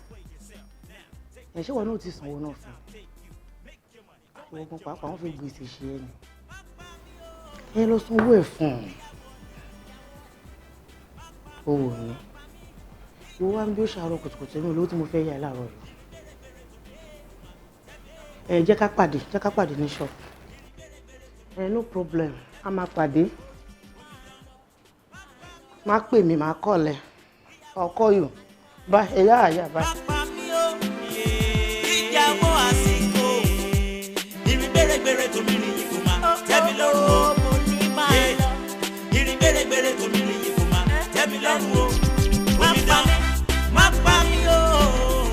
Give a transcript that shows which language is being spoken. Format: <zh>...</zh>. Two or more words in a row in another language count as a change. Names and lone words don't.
<yo>Ṣé wọn náà ti sanwó náà fún? Ìwọ gan pàápàá wọ́n fi gbèsè ṣe é ni. Ẹ lọ sanwó ẹ̀ fún un. Owó ni. Ìwọ wá ń bí ó ṣàárọ̀ kùtùkùtù ní olówó tí mo fẹ́ yà láàárọ̀ yìí. Jẹ́ ká pàdé ní shop.</yo> <en>No problem,</en> <yo>a máa pàdé. Má pè mí, má call ẹ.</yo> <en>I'll call you. Bye, yeah, bye.</en> <yo>Ìyàwó àsìkò. Ìrìn bèrèbèrè tó mi nìyí kò máa tẹ́ mi lọ́rùn o. Ìrìn bèrèbèrè tó mi nìyí kò máa tẹ́ mi lọ́rùn o. Má pa mí o.</yo>